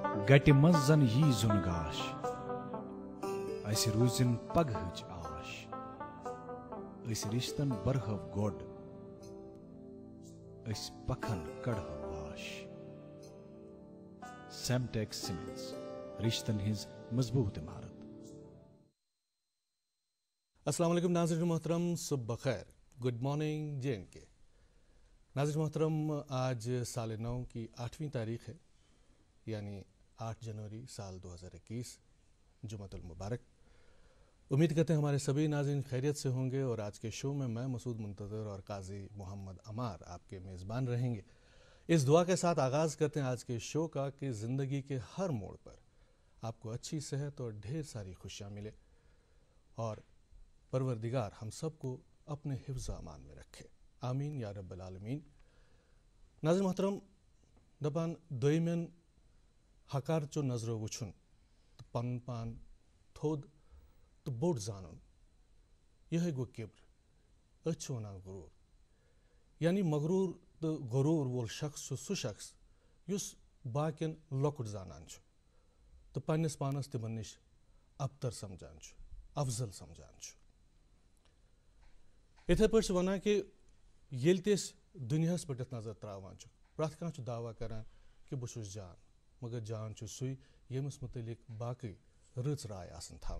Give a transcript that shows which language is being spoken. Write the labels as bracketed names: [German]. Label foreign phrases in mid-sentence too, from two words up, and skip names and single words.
[Kashmiri] گٹہِ منٛز زن یی زُن گاش اسہِ روٗزِن پگہٕچ آش أسۍ رِشتن برہو گۄڈ أسۍ پکھن کڑہو واش سیمٹیک سیمنٹس رشتن ہٕنٛز مضبوٗط عمارت. [Urdu] السلام علیکم ناظرین محترم، صبح بخیر، [English] good morning [Urdu] JNK. ناظرین محترم، آج سال نو کی 8ویں تاریخ ہے، یعنی 8 جنوری سال 2021، جمعۃ المبارک. امید کرتے ہیں ہمارے سبھی ناظرین خیریت سے ہوں گے، اور آج کے شو میں مسعود منتظر اور قاضی محمد عمار آپ کے میزبان رہیں گے. اس دعا کے ساتھ آغاز کرتے ہیں آج کے شو کا کہ زندگی کے ہر موڑ پر آپ کو اچھی صحت اور ڈھیر ساری خوشیاں ملے، اور پروردگار ہم سب کو اپنے حفظ و امان میں رکھے، آمین یا رب العالمین. ناظرین محترم، [Kashmiri] دپان دویمین حقار چو نظرو وچھن تو پن پان تھود تو بوڑ زانن، یہ گو کبر، أچھ ونان غرور. یعنی مغرور تو غرور وول شخص چھُ سُہ شخص یُس باقین لۄکُٹ زانان چھُ تہٕ پننس پانس تِمن نِش ابتر سمجھان چھُ، افضل سمجھان چھُ. یِتھے پٲٹھۍ چھِ ونان کہ ییٚلہِ تہِ أسۍ دُنیاہس پٮ۪ٹھ یتھ نظر تراوان چھُ، پرٛٮ۪تھ کانٛہہ چھُ دعویٰ کران کہ بہٕ چھُس جان، مگر جان چھُ سُے ییٚمِس متعلق باقٕے رٕژ راے آسن تھاوان.